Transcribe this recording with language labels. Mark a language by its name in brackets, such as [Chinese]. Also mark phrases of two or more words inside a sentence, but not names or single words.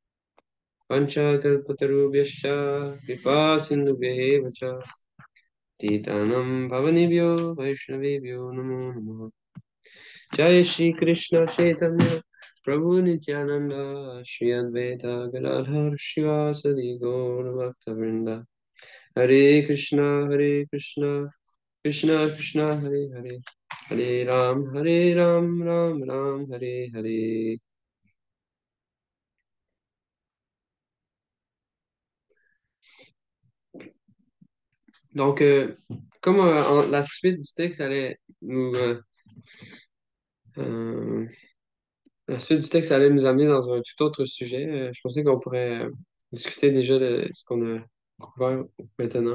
[Sanskrit] वाञ्छाकल्पतरुभ्यश्च कृपा सिन्धुभ्य एव च पतितानां पावनेभ्यो वैष्णवेभ्यो नमो नमः जय श्री कृष्ण चैतन्य प्रभु नित्यानन्द श्री अद्वैत गदाधर श्रीवासादि गौर भक्तवृन्द हरे कृष्ण कृष्ण कृष्ण हरे हरे हरे राम राम राम हरे हरे Hare Ram Ram Ram Hare Hare. [French] Donc, comme la suite du texte allait nous la suite du texte allait nous amener dans un tout autre sujet, je pensais qu'on pourrait discuter déjà de ce qu'on a couvert maintenant.